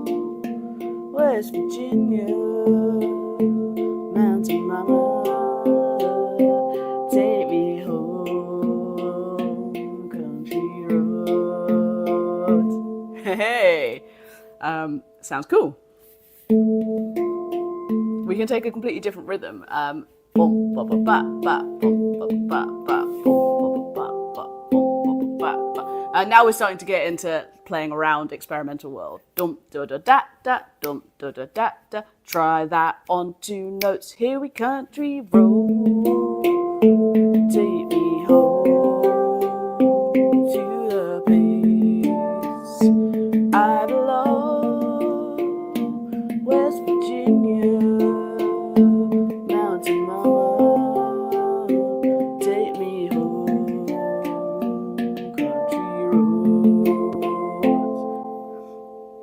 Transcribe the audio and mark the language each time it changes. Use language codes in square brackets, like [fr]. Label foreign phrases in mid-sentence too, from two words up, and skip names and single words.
[en] West Virginia, Mountain Mama, take me home, country roads. Hey, sounds cool. We can take a completely different rhythm. Boom, ba ba ba ba, boom, ba ba ba, boom, ba ba ba, boom, ba ba ba. And now we're starting to get into playing around experimental world. Dum da da da da, dum da da da da. Try that on 2 notes. Here we country road. Take me home to the place I belong. West Virginia, Mountain Mama, take me home, country roads.